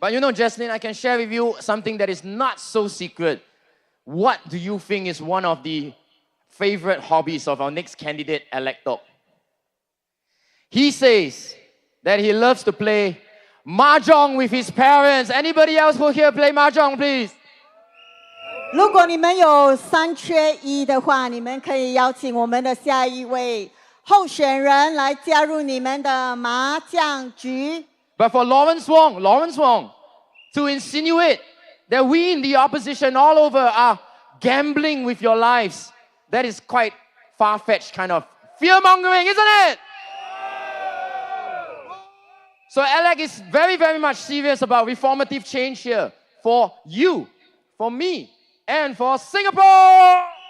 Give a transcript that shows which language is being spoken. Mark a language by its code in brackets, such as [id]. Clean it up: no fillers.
[en] But you know, Jesslyn, I can share with you something that is not so secret. What do you think is one of the favorite hobbies of our next candidate elector? He says that he loves to play mahjong with his parents. Anybody else who here play mahjong, please? [zh] 如果你们有3缺1的话，你们可以邀请我们的下一位候选人来加入你们的麻将局。 [en] But for Lawrence Wong, to insinuate that we in the opposition all over are gambling with your lives, that is quite far-fetched kind of fear-mongering, isn't it? So Alec is very much serious about reformative change here for you, for me, and for Singapore.